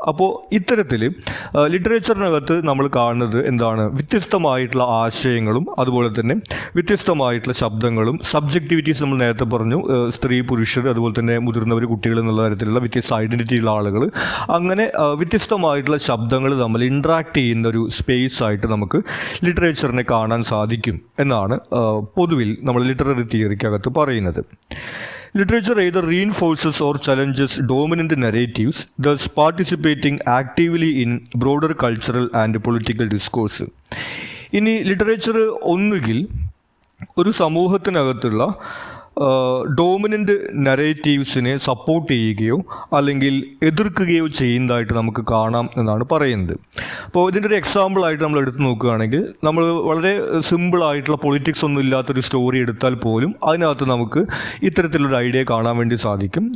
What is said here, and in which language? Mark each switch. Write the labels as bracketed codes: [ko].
[ml] അപ്പോൾ ഇത്തരത്തിൽ ലിറ്ററേച്ചറിനകത്ത് നമ്മൾ കാണുന്നത് എന്താണ്, വ്യത്യസ്തമായിട്ടുള്ള ആശയങ്ങളും അതുപോലെ തന്നെ വ്യത്യസ്തമായിട്ടുള്ള ശബ്ദങ്ങളും സബ്ജക്റ്റിവിറ്റീസ് നമ്മൾ നേരത്തെ പറഞ്ഞു, സ്ത്രീ പുരുഷർ അതുപോലെ തന്നെ മുതിർന്നവർ കുട്ടികൾ എന്നുള്ള തരത്തിലുള്ള വ്യത്യസ്ത ഐഡൻറ്റിറ്റിയുള്ള ആളുകൾ, അങ്ങനെ വ്യത്യസ്തമായിട്ടുള്ള ശബ്ദങ്ങൾ തമ്മിൽ ഇൻട്രാക്ട് ചെയ്യുന്ന ഒരു സ്പേസ് ആയിട്ട് നമുക്ക് ലിറ്ററേച്ചറിനെ കാണാൻ സാധിക്കും എന്നാണ് പൊതുവിൽ നമ്മൾ ലിറ്റററി തിയറിക്കകത്ത് പറയുന്നത്. [en] Literature either reinforces or challenges dominant narratives, thus participating actively in broader cultural and political discourse. [ml] ഇനി ലിറ്ററേച്ചർ ഒന്നുകിൽ ഒരു സമൂഹത്തിനകത്തുള്ള ഡോമിനൻ്റ് നരേറ്റീവ്സിനെ സപ്പോർട്ട് ചെയ്യുകയോ അല്ലെങ്കിൽ എതിർക്കുകയോ ചെയ്യുന്നതായിട്ട് നമുക്ക് കാണാം എന്നാണ് പറയുന്നത്. അപ്പോൾ ഇതിൻ്റെ ഒരു എക്സാമ്പിളായിട്ട് നമ്മൾ എടുത്ത് നോക്കുകയാണെങ്കിൽ, നമ്മൾ വളരെ സിമ്പിളായിട്ടുള്ള പൊളിറ്റിക്സ് ഒന്നും ഇല്ലാത്തൊരു സ്റ്റോറി എടുത്താൽ പോലും അതിനകത്ത് നമുക്ക് ഇത്തരത്തിലൊരു ഐഡിയ കാണാൻ വേണ്ടി സാധിക്കും.